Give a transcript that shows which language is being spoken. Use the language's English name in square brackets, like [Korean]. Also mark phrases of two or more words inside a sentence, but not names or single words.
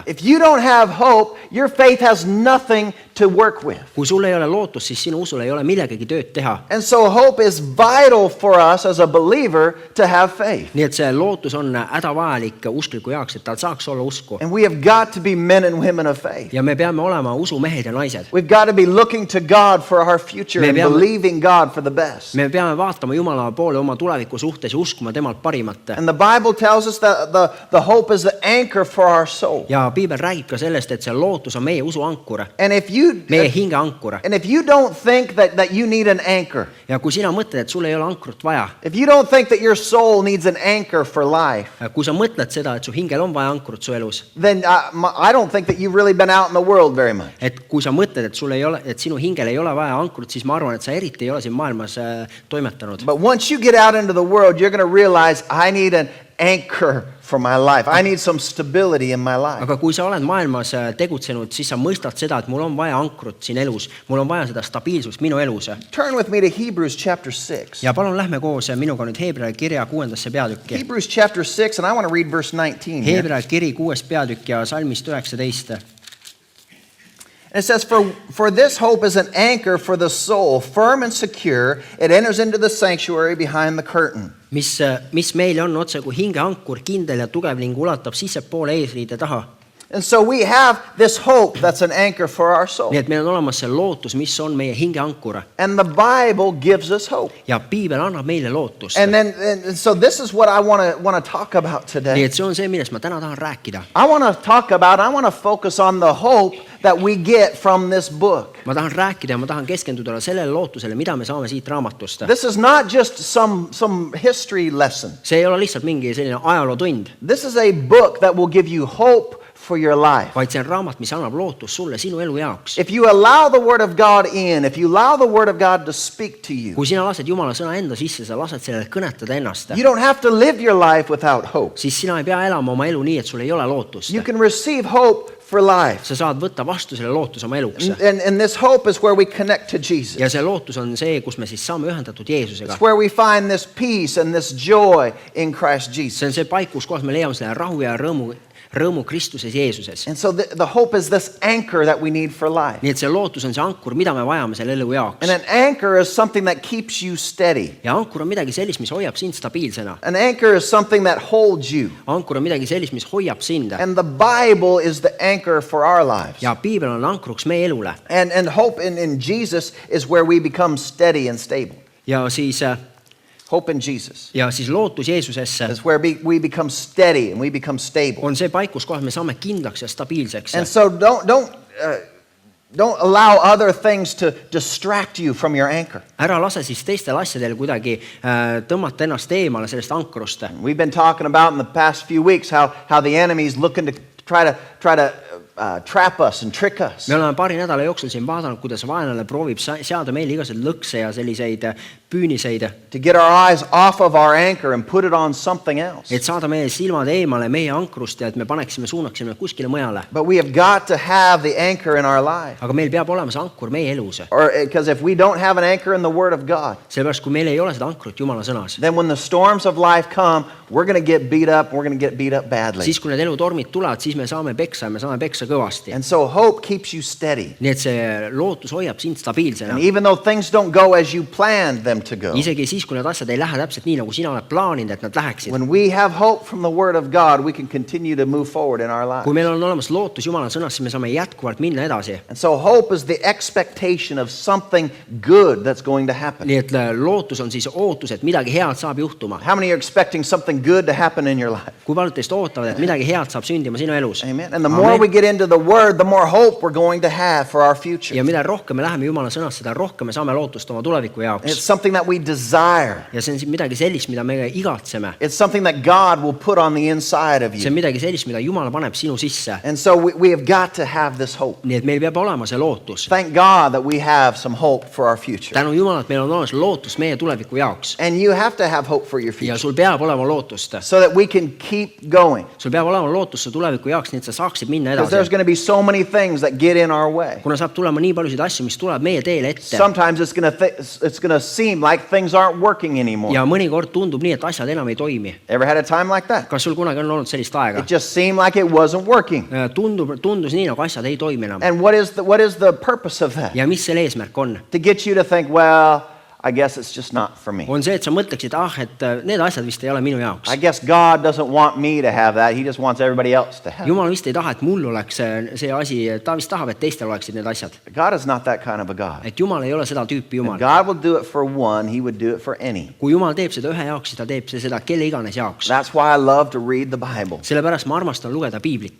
[English] If you don't have hope, your faith has nothing to work with. [Estonian] Kui sul ei ole lootust, siis sinu usul ei ole millegagi tööd teha. [English] And so hope is vital for us as a believer to have faith. [Estonian] Nii et see lootus on hädavajalik uskliku jaoks, et tal saaks olla usku. [English] And we have got to be men and women of faith. [Estonian] Ja me peame olema usumehed ja naised. [English] We've got to be looking to God for our future and believing God for the best. [Estonian] Me peame vaatama Jumala poole oma tuleviku suhtes ja uskuma temalt parimat. [English] And the Bible tells us that the hope is the anchor for our soul. [Estonian] Ja piibel räägib ka sellest, et see lootus on meie usu ankur. Meie hinge ankur. [English] And if you don't think that you need an anchor. [Estonian] Ja kui sina mõtled, et sul ei ole ankrut vaja. [English] If you don't think that your soul needs an anchor for life. [Estonian] Kui sa mõtled seda, et su hingel on vaja ankrut su elus. [English] Then I don't think that you've really been out in the world very much. [Estonian] Et kui sa mõtled, et sul ei ole, et sinu hingel ei ole vaja ankrut, siis ma arvan, et sa eriti ei ole siin maailmas toimetanud. [English] But once you get out into the world, you're going to realize I need an anchor for my life. I need some stability in my life. [Estonian] Aga kui sa oled maailmas tegutsenud, siis sa mõistad seda, et mul on vaja ankrut siin elus. Mul on vaja seda stabiilsust minu elus. [English] Turn with me to Hebrews chapter 6. [Estonian] Ja palun lähme koos minuga nüüd Heebrea kirja 6. peatükki. [English] Hebrews chapter 6 and I want to read verse 19. [Estonian] Heebrea kiri 6. peatükk ja salmist 19. [English] And it says, for this hope is an anchor for the soul, firm and secure. It enters into the sanctuary behind the curtain. [Estonian] Mis meile on otse kui hinge ankur, kindel ja tugev ning ulatab sissepoole eesriide taha. [English] And so we have this hope that's an anchor for our soul. [Estonian] nii et meil on olemas see lootus, mis on meie hingeankur [English] And the Bible gives us hope. [Estonian] ja piibel annab meile lootust. [English] And so this is what I want to talk about [Estonian] nii [English] today. [Estonian] et see on see, millest ma täna tahan rääkida. [English] I want to focus on the hope that we get from this book. [Estonian] ma tahan rääkida ja ma tahan keskenduda sellele lootusele, mida me saame siit raamatust. [English] This is not just some history lesson. [Estonian] see ei ole lihtsalt mingi selline ajalootund, [English] This is a book that will give you hope for your life. [Estonian] vaid see on raamat, mis annab lootust sulle sinu elu jaoks. [English] If you allow the Word of God in, if you allow the Word of God to speak to you, [Estonian] kui sina lased Jumala sõna enda sisse, sa lased sellele kõnetada ennast, [English] you don't have to live your life without hope. [Estonian] siis sina ei pea elama oma elu nii, et sul ei ole lootust. [English] You can receive hope for life. [Estonian] sa saad võtta vastu selle lootuse oma eluks. [English] And this hope is where we connect to Jesus. [Estonian] ja see lootus on see, kus me siis saame ühendatud Jeesusega. [English] It's where we find this peace and this joy in Christ Jesus. [Estonian] see on see paik, kus kohas me leiame selle rahu ja rõõmu Kristuses Jeesuses. [English] And so the hope is this anchor that we need for life. [Estonian] nii et see lootus on see ankur, mida me vajame selle elu jaoks. [English] And an anchor is something that keeps you steady. [Estonian] ja ankur on midagi sellist, mis hoiab sind stabiilsena. [English] An anchor is something that holds you. [Estonian] ankur on midagi sellist, mis hoiab sind. [English] And the Bible is the anchor for our lives. [Estonian] ja piibel on ankruks meie elule. [English] And hope in Jesus is where we become steady and stable. [Estonian] ja siis [English] Hope in Jesus [Estonian] lootus Jeesusesse [English] is where we become steady and we become stable. [Estonian] on see paik, kus kohas me saame kindlaks ja stabiilseks. [English] And so don't allow other things to distract you from your anchor. [Estonian] ära lase siis teistel asjadel kuidagi tõmmata ennast eemale sellest ankrust. [English] We've been talking about in the past few weeks how the enemy's looking to try to trap us and trick us. [Estonian] me oleme paari nädala jooksul siin vaadanud, kuidas vaenlane proovib seada meile igasuguseid lõkse ja selliseid püüniseid, [English] To get our eyes off of our anchor and put it on something else. [Estonian] et saada meie silmad eemale meie ankrust ja et me suunaksime kuskile mujale. [English] But we have got to have the anchor in our life. [Estonian] aga meil peab olema see ankur meie elus. [English] Or because if we don't have an anchor in the Word of God, [Estonian] sellepärast, kui meil ei ole seda ankrut Jumala sõnas, [English] then when the storms of life come, we're going to get beat up. We're going to get beat up badly. [Estonian] siis kui need elutormid tulevad, siis me saame peksa ja me saame peksa kõvasti. [English] And so hope keeps you steady. [Estonian] nii et see lootus hoiab sind stabiilsena. [English] And even though things don't go as you planned them to go, [Estonian] isegi siis, kui need asjad ei lähe täpselt nii, nagu sina oled plaaninud, et nad läheksid. [English] when we have hope from the Word of God, we can continue to move forward in our lives. [Estonian] kui meil on olemas lootus Jumala sõnas, siis me saame jätkuvalt minna edasi. [English] And so hope is the expectation of something good that's going to happen. [Estonian] nii et lootus on siis ootus, et midagi head saab juhtuma. [English] How many are expecting something good to happen in your life? [Estonian] kui paljud teist ootavad, et midagi head saab sündima sinu elus? [English] Amen. And the more we get into the Word, the more hope we're going to have for our future. [Estonian] ja mida rohkem me läheme Jumala sõnast, seda rohkem me saame lootust oma tuleviku [English] It's [Estonian] jaoks. [English] something that we desire. [Estonian] ja see on midagi sellist, mida me igatseme. [English] It's something that God will put on the inside of [Estonian] see [English] you. [Estonian] on midagi sellist, mida Jumal paneb sinu sisse. [English] And so we have got to have this hope. [Estonian] nii et meil peab olema see lootus. [English] Thank God that we have some hope for our future. [Estonian] tänu Jumalale, et meil on olemas lootus meie tuleviku jaoks. [English] And you have to have hope for your [Estonian] ja [English] future [Estonian] sul peab olema lootust. [English] so that we can keep going. [Estonian] sul peab olema lootust su tuleviku jaoks, nii et sa saaksid minna [English] Because there's [Estonian] edasi. [English] going to be so many things that get in our way. [Estonian] kuna saab tulema nii paljusid asju, mis tulevad meie teele ette. [English] Sometimes it's going to seem like things aren't working anymore. [Estonian] ja mõnikord tundub nii, et asjad enam ei toimi. [English] Ever had a time like that? [Estonian] kas sul kunagi on olnud sellist aega? [English] It just seemed like it wasn't working. [Estonian] Tundus nii, nagu asjad ei toimi enam. [English] And what is the purpose of that? [Estonian] ja mis selle eesmärk on? [English] To get you to think, well, I guess it's just not for me. [Estonian] on see, et sa mõtleksid, et need asjad vist ei ole minu jaoks. [English] I guess God doesn't want me to have that. He just wants everybody else to have it. [Estonian] Jumal vist ei taha, et mul oleks see asi, ta vist tahab, et teistel oleksid need asjad. [English] God is not that kind of a God. [Estonian] et Jumal ei ole seda tüüpi [English] If [Estonian] Jumal. [English] God will do it for one, He would do it for any. [Estonian] kui Jumal teeb seda ühe jaoks, siis ta teeb seda kelle iganes jaoks. [English] That's why I love to read the Bible. [Estonian] sellepärast ma armastan lugeda piiblit.